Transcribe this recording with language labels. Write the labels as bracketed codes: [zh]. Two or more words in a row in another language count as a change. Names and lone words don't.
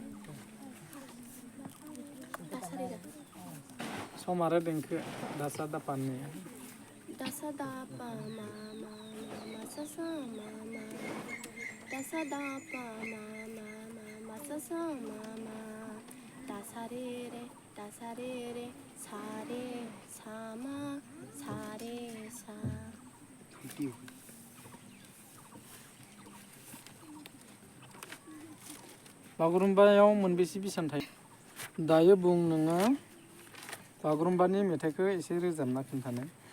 [brx] सम आरो देंखो दासा दापानि दासा दा पा मा मा मा मा सा सा मा मा दासा दा पा मा मा मा मा सा सा मा मा दासा रे सा रे सा मा सा रे सा। बागुरुम्बायाव मोनबेसे बिसान थायो? दायो बुं नोङो बागुरुम्बानि मेथाइखौ एसे रोजाबना खिन्थानो।